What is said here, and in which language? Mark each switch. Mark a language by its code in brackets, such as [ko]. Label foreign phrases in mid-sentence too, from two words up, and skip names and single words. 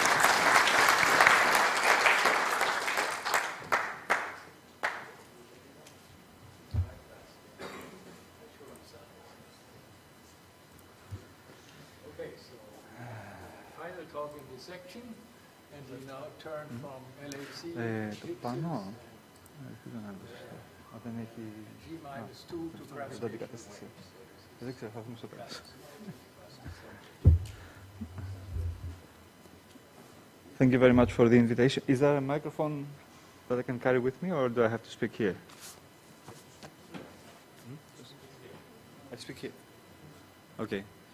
[en] Okay, so final talk in this section, and we now turn from LHC [el] το πάνω, δεν έχει... [en] G-2 to gravitation. [el] Δεν αντικατάσταση. Δεν ξέρω, θα δούμε στο τέλος. [en] Thank you very much for the invitation. Is there a microphone that I can carry with me, or do I have to speak here? I speak here. Okay.